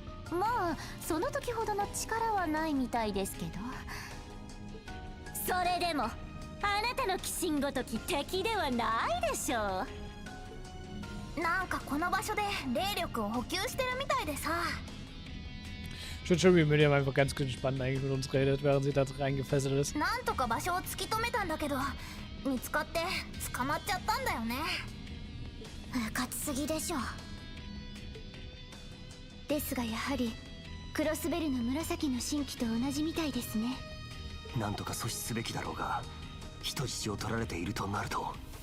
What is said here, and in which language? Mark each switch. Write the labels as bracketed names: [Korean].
[Japanese] まあその時ほどの力はないみたいですけど、それでもあなたの鬼神ごとき敵ではないでしょう。なんかこの場所で霊力を補給してるみたいでさ。 [German] Ich finde schon, wie Miriam einfach ganz gespannt eigentlich mit uns redet, während sie da reingefesselt ist. [Japanese] なんとか場所を突き止めたんだけど、見つかって捕まっちゃったんだよね。うかつすぎでしょ。ですがやはりクロスベルの紫の新規と同じみたいですね。なんとか阻止すべきだろうが、人質を取られているとなると。